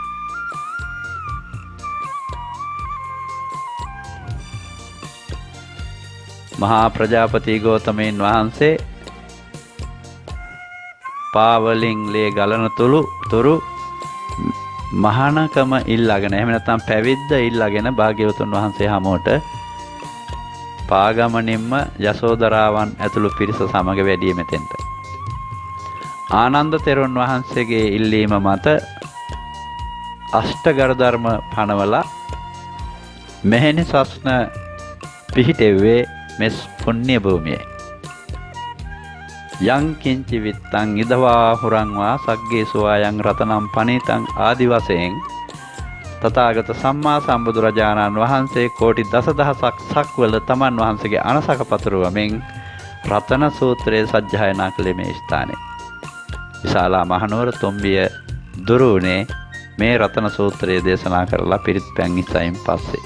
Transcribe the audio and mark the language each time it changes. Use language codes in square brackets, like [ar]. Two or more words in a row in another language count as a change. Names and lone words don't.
[si] මහා ප්‍රජාපති ගෞතමයන් වහන්සේ පාවලින් ලේ ගලන තුරු මහානකම ඉල්ලාගෙන එහෙම නැත්නම් පැවිද්ද ඉල්ලාගෙන භාග්‍යවතුන් වහන්සේ හමුවට පාගමනින්ම යසෝදරාවන් ඇතුළු පිරිස සමග වැඩිය මෙතෙන්ට. ආනන්ද තෙරුන් වහන්සේගේ ඉල්ලීම මත අෂ්ටගර ධර්ම පනවලා මෙහෙණි සස්න පිහිටෙව්වේ මෙස් පුණ්‍ය භූමියේ. [pi] යං කිංචි විත්තං ඉදවා හුරංවා සග්ගේ සුවායන් රතනම් පනීතං [si] ආදි වශයෙන් තථාගත සම්මා සම්බුදුරජාණන් වහන්සේ කෝටි දසදහසක් සක්වල තමන් වහන්සේගේ අනසක පතුරවමින් රතන සූත්‍රයේ සජ්ජායනා කළේ මේ ස්ථානයේ. විශාලා මහනුවර තොම්බිය දුරුනේ මේ රතන සූත්‍රයේ දේශනා කරලා පිරිත් පැන් ඉස්සයින් පස්සේ.